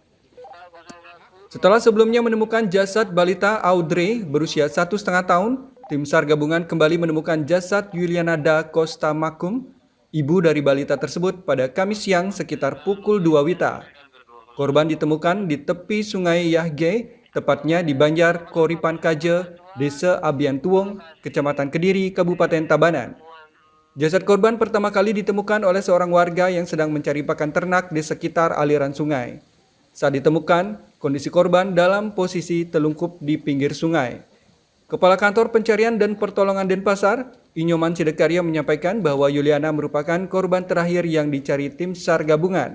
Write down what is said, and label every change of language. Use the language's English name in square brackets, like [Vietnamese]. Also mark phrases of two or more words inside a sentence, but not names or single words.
[Indonesian] Setelah sebelumnya menemukan jasad balita Audrey berusia 1,5 tahun, tim SAR gabungan kembali menemukan jasad Yulianada Costa Makum, ibu dari balita tersebut pada Kamis siang sekitar pukul 2 WITA. Korban ditemukan di tepi sungai Yahge, tepatnya di Banjar Koripan Kaje, Desa Abian Tuwong, Kecamatan Kediri, Kabupaten Tabanan. Jasad korban pertama kali ditemukan oleh seorang warga yang sedang mencari pakan ternak di sekitar aliran sungai. Saat ditemukan, kondisi korban dalam posisi telungkup di pinggir sungai. Kepala Kantor Pencarian dan Pertolongan Denpasar, Inyoman Sidekarya menyampaikan bahwa Yuliana merupakan korban terakhir yang dicari tim SAR gabungan.